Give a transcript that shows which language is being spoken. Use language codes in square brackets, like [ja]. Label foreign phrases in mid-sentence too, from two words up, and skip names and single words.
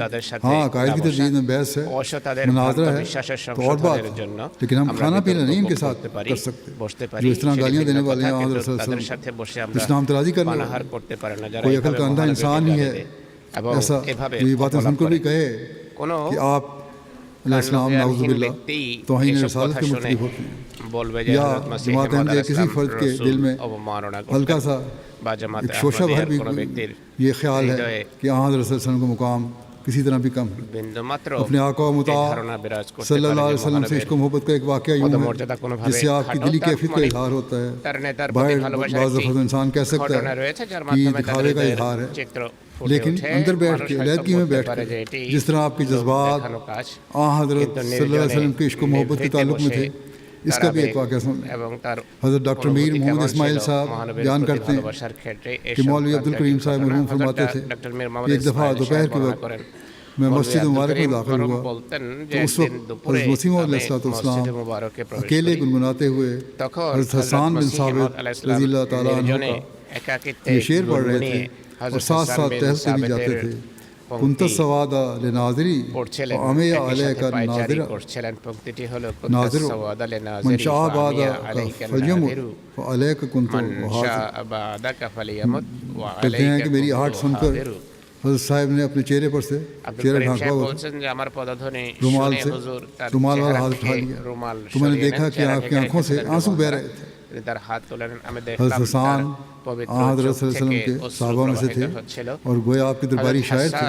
[ur] ہاں، عقائد کی تردید میں بحث ہے، مناظرہ ہے تو اور بات ہے، لیکن ہم کھانا پینا نہیں ان کے ساتھ کر سکتے۔ جو اس طرح گالیاں دینے والے ہیں حضرت [ar] صلی اللہ علیہ وسلم، [ur] اسلام ترازی کرنے والے، کوئی عقل کا اندھا انسان ہی ہے [bn] এবং [ur] ایسا [bn] এভাবে [ur] جو یہ باتیں سن کر بھی کہے [bn] কোনো [ur] کہ آپ [ar] علیہ السلام نعوذ باللہ [ur] توہین رسالت کے مرتکب ہوتے ہیں، [bn] বলবে যে [ur] یا [bn] হযরত মসিহ [ur] جماعت [bn] মাউদ [ur] احمدیہ کسی [bn] আলাইহিস [ur] فرد کے [bn] সালাম [ur] دل میں [bn] অবমাননা [ur] ہلکا [bn] করতেন [ur] سا [bn] বা জামাত [ur] ایک شوشہ بھر [bn] আহমদিয়ার [ur] بھی [bn] কোনো ব্যক্তির [ur] یہ خیال ہے [bn] হৃদয়ে [ur] کہ آن حضرت [ar] صلی اللہ علیہ وسلم [ur] کا مقام کسی طرح بھی کم ہے۔ [bn] বিন্দু মাত্র [ur] اپنے آقا و [bn] এই [ur] مطاع [bn] ধারণা বিরাজ করতে [ur] صلی [bn] পারে [ur] اللہ [bn] যে [ar] علیہ وسلم [ur] سے [bn] মহানবীর [ur] عشق و محبت کا ایک واقعہ یوں ہے [bn] পদমর্যাদা কোনোভাবে [ur] جس سے آپ کی دلی [bn] খাটো [ur] کیفیت کا [bn] তার [ur] اظہار ہوتا ہے۔ [bn] তার নেতার [ur] باہر [bn] প্রতি ভালোবাসার [ur] بعض [bn] একটি [ur] دفعہ انسان کہہ سکتا [bn] ঘটনা [ur] ہے [bn] রয়েছে যার [ur] کہ [bn] মাধ্যমে তার [ur] دکھاوے کا [bn] হৃদয়ের [ur] اظہار ہے، [bn] চিত্র [ur] لیکن اندر بیٹھ کے علیحدگی میں بیٹھ [bn] পারে যে [ur] کے [bn] এটি [ur] جس طرح آپ کے جذبات آن حضرت [ar] صلی اللہ علیہ وسلم [ur] کے عشق و محبت کے تعلق میں تھے، اس کا بھی ایک واقعہ سن لیں۔ [bn] এবং তার [ur] حضرت ڈاکٹر میر محمد اسماعیل صاحب بیان کرتے ہیں کہ مولوی عبدالکریم صاحب مرحوم فرماتے تھے کہ ایک دفعہ دوپہر کے وقت میں مسجد مبارک میں داخل ہوا تو اس وقت حضرت مسیح موعود [ar] علیہ السلام [ur] اکیلے گنگناتے ہوئے حضرت حسان بن ثابت [ar] رضی اللہ تعالیٰ عنہ [ur] کا یہ شعر پڑھ رہے تھے اور ساتھ ساتھ ٹہلتے بھی جاتے تھے۔ [ar] كنت السواد لناظري وعمي عليك الناظر ناظر من شاء بعدك فليمت وعليك كنت وحاضر۔ [ur] کہتے ہیں کہ میری آہٹ سن کر حضرت صاحب نے اپنے چہرے پر سے چہرہ ڈھانپا ہوا رومال سے، رومال والا ہاتھ اٹھا لیا تو میں نے دیکھا کہ آپ کی آنکھوں سے آنسو بہہ رہے تھے۔ حضرت حسان حضرت [ar] صلی اللہ علیہ وسلم [ur] کے صحابہ میں سے تھے اور گویا آپ کے درباری شاعر تھے۔